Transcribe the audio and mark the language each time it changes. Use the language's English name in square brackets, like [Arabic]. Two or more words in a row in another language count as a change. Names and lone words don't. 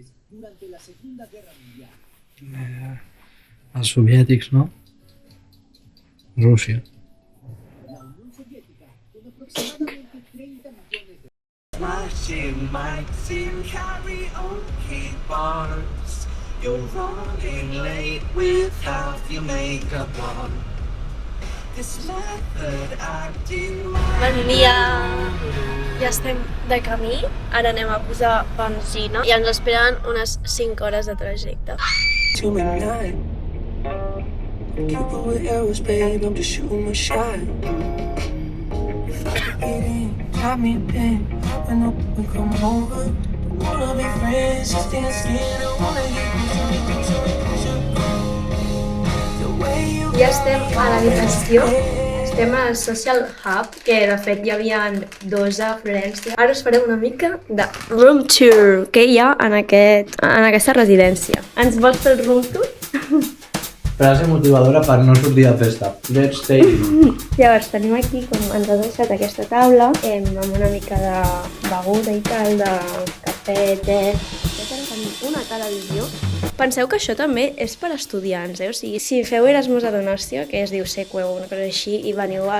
[Catalan] Els soviètics, no? Rússia. [English] You're running late with half your makeup on. This method acting [Catalan] Bon dia! Ja estem de camí, ara anem a posar benzina i ens esperen unes 5 hores de trajecte. [English] to midnight. Cupid with arrows, babe, I'm just shooting my shot. If I could get in, drop me a pin, open up and come over. Don't wanna be friends, just thin skin, I wanna get the way you [Catalan] Ja estem a l'habitació, estem al Social Hub, que de fet hi havia dos a Florència. Ara us farem una mica de [English] room tour [Catalan] que hi ha en aquesta residència. Ens vols fer el [English] room tour? [Catalan] Frase motivadora per no sortir de festa. [English] Let's stay. [Catalan] Llavors tenim aquí, com ens ha deixat aquesta taula, amb una mica de beguda i tal, de cafè, te... Tenim una televisió. Penseu que això també és per estudiants, O sigui, si feu Erasmus a Donòstia, que es diu Seqüeu o una cosa així, i veniu a...